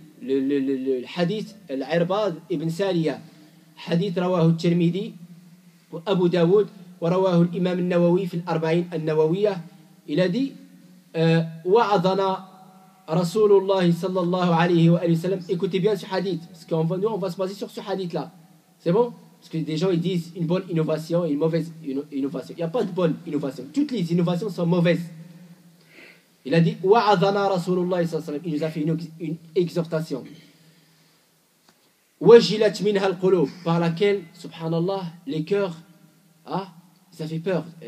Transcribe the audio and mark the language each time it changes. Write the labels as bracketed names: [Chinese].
[French] Le hadith, [Arabic] Al-Irbad ibn Sariya, hadith رواه الترمذي وأبو داود ورواه الإمام النووي في الأربعين النووية. [French] Il a dit [Arabic] وعظنا رسول الله صلى الله عليه وآله وسلم. [French] Écoutez bien ce hadith, parce qu'on va se baser sur ce hadith-là. C'est bon? Parce que des gens ils disent une bonne innovation et une mauvaise innovation. Il n'y a pas de bonne innovation. Toutes les innovations sont mauvaises. Il a dit [Arabic] وعظنا رسول الله صلى الله عليه وسلم. [French] Il nous a fait une exhortation. [Arabic] وجلت منها القلوب, [French] par laquelle, subhanallah, les cœurs, ça fait peur.